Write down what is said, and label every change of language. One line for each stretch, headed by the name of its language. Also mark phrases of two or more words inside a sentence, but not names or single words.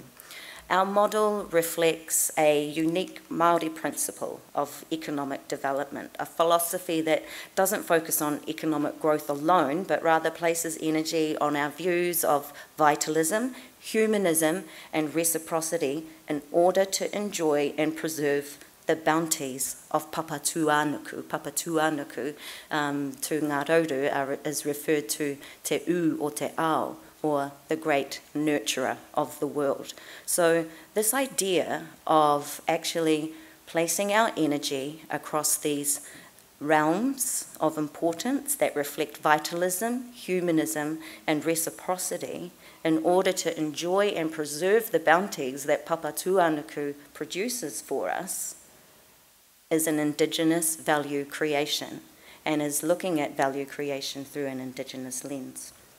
English: Our model reflects a unique Māori principle of economic development, a philosophy that doesn't focus on economic growth alone, but rather places energy on our views of vitalism, humanism, and reciprocity in order to enjoy and preserve the bounties of papatūānuku. Papatūānuku, to Ngā Rauru, is referred to
Māori: te u o te ao,
English: or the great nurturer of the world. So this idea of actually placing our energy across these realms of importance that reflect vitalism, humanism, and reciprocity in order to enjoy and preserve the bounties that Papatūānuku produces for us is an Indigenous value creation, and is looking at value creation through an Indigenous lens.